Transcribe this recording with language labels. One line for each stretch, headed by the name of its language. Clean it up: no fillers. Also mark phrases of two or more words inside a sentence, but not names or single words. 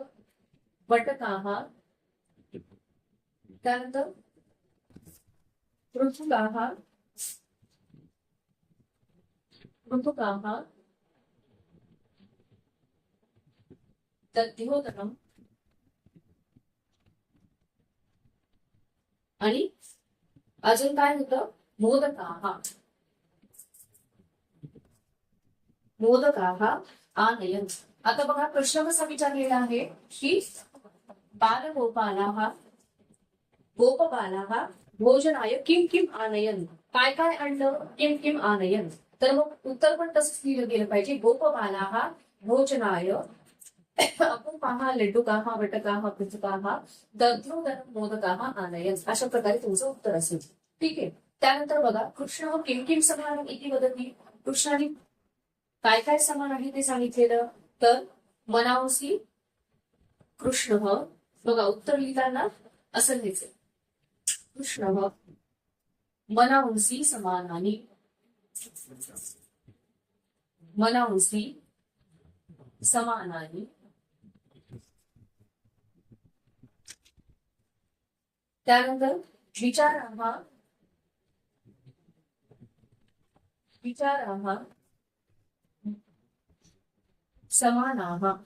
Marathi: वटकाः त्यानंतर
Sanskrit: पृथुकाः पृथुकाः दध्योदकम्
Marathi: आणि अजून काय होतं.
Sanskrit: मोदकाः मोदकाः आनयन.
Marathi: आता बघा प्रश्न कसा विचारलेला आहे की
Sanskrit: बालगोपालाः गोपबालाः भोजनाय किम किम आनयन.
Marathi: काय काय आणलं.
Sanskrit: किम किम आनयन.
Marathi: तर मग उत्तर पण तसंच लिहिलं गेलं पाहिजे.
Sanskrit: गोपबालाः भोजनाय अपूर्वाः लड्डुकाः वटकाः पृथुकाः दध्योदकं मोदकाः आनयन.
Marathi: अशा प्रकारे तुमचं उत्तर असेल. ठीक आहे. त्यानंतर बघा
Sanskrit: कृष्ण किम किम समानम इति वदति.
Marathi: कृष्णाने काय काय समान आहे ते सांगितलेलं. तर मनावसी कृष्ण बघा उत्तर लिहिताना असं लिहायचं.
Sanskrit: कृष्ण मनावसी समानानि मनावसी समानानि त्यानंतर विचाराः विचाराः समानाः